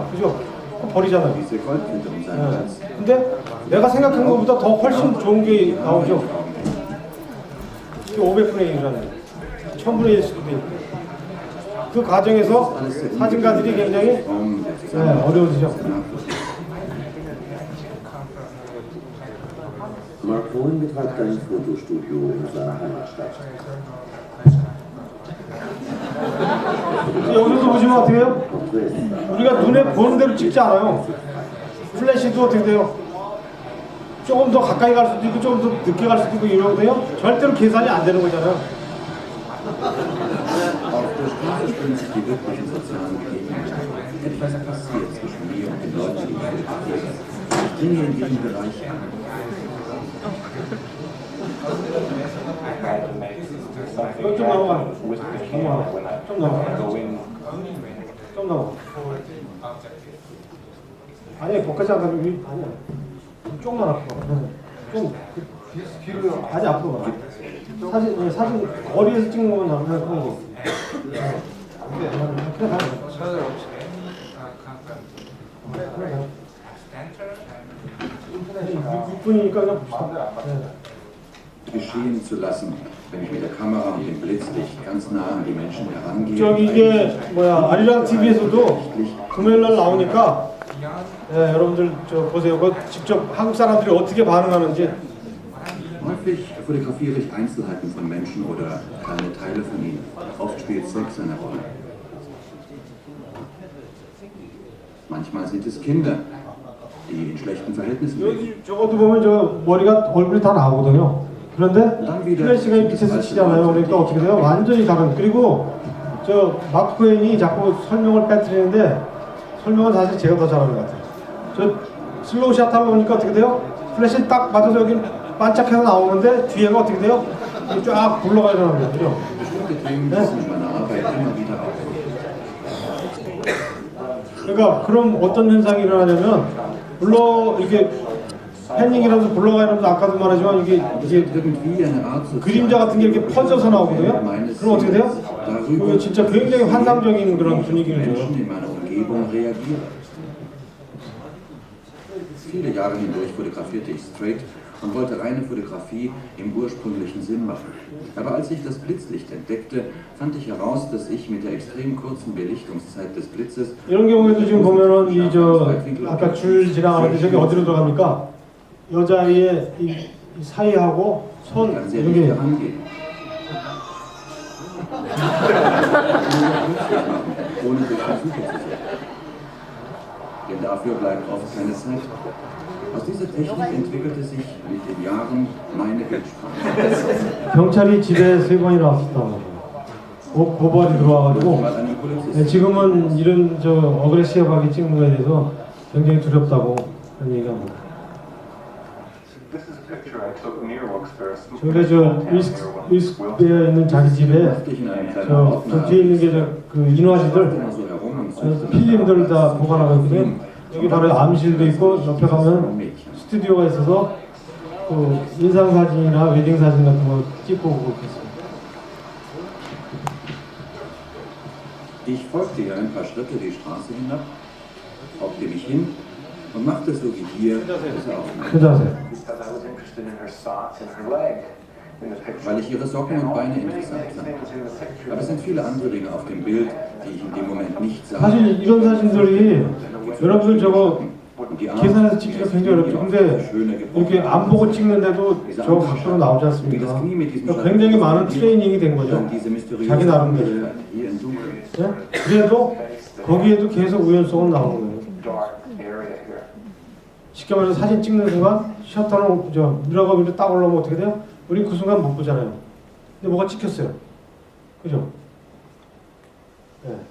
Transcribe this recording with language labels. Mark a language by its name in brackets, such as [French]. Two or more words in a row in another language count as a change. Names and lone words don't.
[Korean] 그죠? 그거 버리잖아요. 네. 근데 내가 생각한 것보다 더 훨씬 좋은 게 나오죠. 500분의 1이라는 1000분의 1일 수도 있고. 그 과정에서 사진가들이 굉장히 어려워지죠. [German] Mark Cohen betreibt ein Fotostudio in seiner Heimatstadt. [Korean] 여기서 보시면 어떻게 해요? 우리가 눈에 보는 대로 찍지 않아요. 플래시도 어떻게 돼요? 조금 더 가까이 갈 수도 있고 조금 더 늦게 갈 수도 있고 이러거든요. 절대로 계산이 안 되는 거잖아요. [German] Auf der Straße spüren sich die wirklichen sozialen Begegnungen. Etwas passiert zwischen mir und den Leuten, die ich fotografiere. Ich dringe in diesen Bereich an. [Korean] 좀 넘어가. 좀 넘어가. 아니, 거기까지 안 가면 아니야. 조금만 앞으로. 좀 뒤로 아직 앞으로 가. 사진 거리에서 찍는 것만 나오면 그런 거. 그래 가요. 그래 가요. 6분이니까 그냥 봅시다. [German] Geschehen zu lassen, wenn ich mit der Kamera und dem Blitzlicht ganz nah an die Menschen herangehe. [Korean] 저기 이게 아리랑 TV에서도 금요일 날 나오니까 여러분들 저 보세요. 그 직접 한국 사람들이 어떻게 반응하는지. [German] Häufig fotografiere ich Einzelheiten von Menschen oder kleine Teile von ihnen. Oft spielt Sex eine Rolle. Manchmal sind es Kinder, die in schlechten Verhältnissen leben. [Korean] 여기 저것도 보면 저 머리가 얼굴이 다 나오거든요. 그런데 플래시가 밑에서 치잖아요. 그러니까 어떻게 돼요? 완전히 다른. 그리고 저 마크 코엔이 자꾸 설명을 빼뜨리는데 설명은 사실 제가 더 잘하는 것 같아요. 저 [English] slow shot [Korean] 하면 보니까 어떻게 돼요? 플래시 딱 맞아서 여기 반짝해서 나오는데 뒤에가 어떻게 돼요? 쫙 굴러가야 되는 거죠. [German] Bestimmte Themen müssen in meiner Arbeit immer wieder aufkommen. [Korean] 그러니까 그럼 어떤 현상이 일어나냐면 물론 이게 패닝이라도 굴러가는 아까도 말하지만 이게 그림자 같은 게 이렇게 퍼져서 나오거든요. 그럼 어떻게 돼요? 그게 진짜 굉장히 환상적인 그런 분위기를 줘요. [German] Viele Jahre hindurch fotografierte ich straight und wollte reine Fotografie im ursprünglichen Sinn machen. Aber als ich das Blitzlicht entdeckte, fand ich heraus, dass ich mit der extrem kurzen Belichtungszeit des Blitzes [Korean] 이런 경우에도 지금 보면은 이 아까 줄 지나가는데 저기 어디로 들어갑니까? 여자아이의 이 사이하고 손 이렇게 [German] ohne durch den Suche zu sehen. Denn dafür bleibt oft keine Zeit. Aus dieser Technik entwickelte sich mit den Jahren meine Bildsprache. [Korean] 경찰이 집에 3번이나 왔었다고. 고발이 들어와가지고 [German] mal einen Polizisten. [Korean] 네, 지금은 이런 저 어그레시브하게 찍는 거에 대해서 굉장히 두렵다고 그런 얘기합니다. 저게 저 위스크에 있는 자기 집에 [German] In einem kleinen [Korean] 저 [German] Ordner [Korean] 뒤에 있는 게 그 인화지들 [German] immer so herum und sucht [Korean] 필름들 다 보관하고 있거든요. 여기 바로 암실도 있고 옆에 가면 [German] Mädchen. [Korean] 스튜디오가 있어서 그 인상 사진이나 웨딩 사진 같은 거 찍고 그렇게 있어요. [German] Ich folgte ihr ein paar Schritte die Straße hinab, hockte mich hin und machte so wie hier diese Aufnahme. [Korean] 그 자세. [German] Weil ich ihre Socken und Beine interessant fand. Aber es sind viele andere Dinge auf dem Bild, die ich in dem Moment nicht sah. [Korean] 사실 이런 사진들이 여러분들 저거 [German] Und die Art, [Korean] 계산해서 찍기가 굉장히 어렵죠. 근데 이렇게 안 보고 찍는데도 저 각도로 나오지 [German] wie das [Korean] 않습니까? [German] Knie mit diesem [Korean] 그러니까 굉장히 많은 [German] Schaltpult [Korean] 트레이닝이 된 거죠. [German] dann diese mysteriöse [Korean] 자기 나름대로. [German] hier in Dunkel. [Korean] 네? 그래도 거기에도 계속 우연성은 나오는 거예요. 쉽게 말해서 사진 찍는 순간 셔터는 저 미러가 위로 딱 올라오면 어떻게 돼요? 우린 그 순간 못 보잖아요. 근데 뭐가 찍혔어요. 그죠? 네.